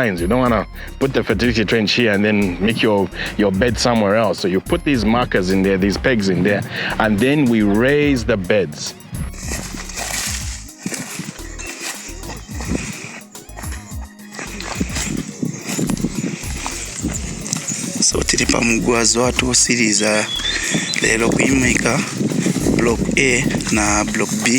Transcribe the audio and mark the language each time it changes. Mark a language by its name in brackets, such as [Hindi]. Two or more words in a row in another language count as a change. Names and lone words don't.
[English] You don't want to put the fertility trench here and then make your bed somewhere else. So you put these markers in there, these pegs in there, and then we raise the beds. [Nyanja] So tiri pa mugwazo watu siriza lero kuimika block A na block B.